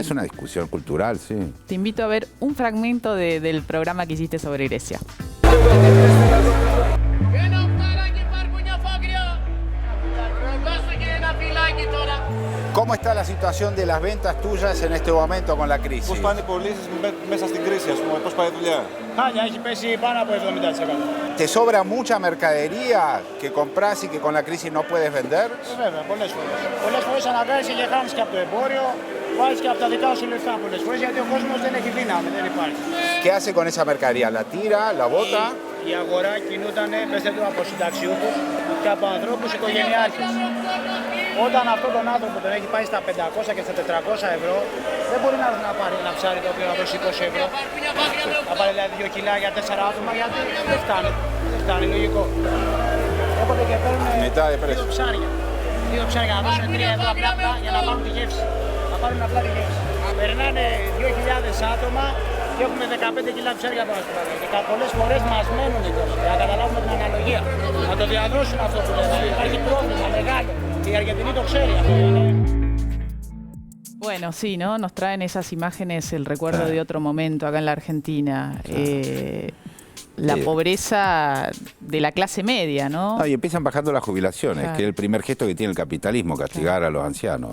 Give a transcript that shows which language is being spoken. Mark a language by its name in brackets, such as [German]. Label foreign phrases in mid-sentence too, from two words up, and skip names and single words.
[Spanish] es una discusión cultural, sí. Te invito a ver un fragmento del programa que hiciste sobre Grecia. ¿Cómo está la situación de las ventas tuyas en este momento con la crisis? [Greek] Πώς πάνε οι πωλήσεις μέσα στην κρίση, ας πούμε, πώς πάει η δουλειά? Χάλια, έχει πέσει πάνω από 70%. [Spanish] ¿Te sobra mucha mercadería que compras y que con la crisis no puedes vender? [Greek] Βέβαια, πολλές φορές. Πολλές φορές αναγκάζεσαι και χάνεις και από το εμπόριο, βάζεις και από τα δικά σου λεφτά πολλές φορές, γιατί ο κόσμος δεν έχει δύναμη, δεν υπάρχει. [Spanish] ¿Qué hace con esa mercadería? ¿La tira, la bota? [Greek] Η αγορά κινούταν, πέστε του, από συνταξιούχους και από ανθρώπους οικογενειάρχες. Όταν αυτόν τον άνθρωπο τον έχει πάει στα 500 και στα 400 ευρώ, δεν μπορεί να έρθει να πάρει ένα ψάρι το οποίο να δώσει 20 ευρώ. Να πάρει δηλαδή 2 κιλά για 4 άτομα, γιατί δεν φτάνει. Δεν φτάνει, λογικό. Οπότε και παίρνουν 2 ψάρια. 2 ψάρια να δώσουν 3 ευρώ απλά για να πάρουν τη γεύση. Να πάρουν απλά τη γεύση. Περνάνε 2.000 άτομα και έχουμε 15 κιλά ψάρια πάνω στην παρέα. Και πολλές φορές μας μένουν κιόλας, για να καταλάβουμε την αναλογία. Να το διαδρώσουμε αυτό που λέμε. Υπάρχει πρόβλημα μεγάλο. Y Argentina το ξέρει αυτό. [Spanish] Bueno, sí, ¿no? Nos traen esas imágenes, el recuerdo de otro momento acá en la Argentina. La pobreza de la clase media, ¿no? Y empiezan bajando las jubilaciones, que es el primer gesto que tiene el capitalismo, castigar a los ancianos.